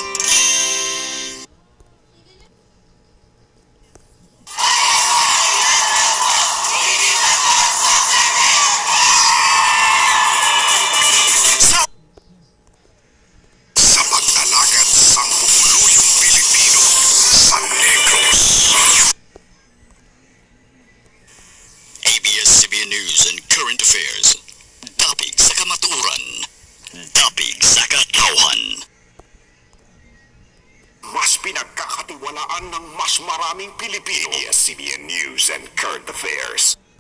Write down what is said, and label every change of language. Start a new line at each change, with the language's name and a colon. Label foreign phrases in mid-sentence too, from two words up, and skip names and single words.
Hiligaynon: Sa pag-alagad sang pupuluyong Pilipino sa Negros.
English: ABS-CBN News and Current Affairs,
Hiligaynon: dapig sa kamaturan, dapig sa katawhan.
Filipino: Mas pinagkakatiwalaan ng mas maraming Pilipino.
English: ABS-CBN News and Current Affairs.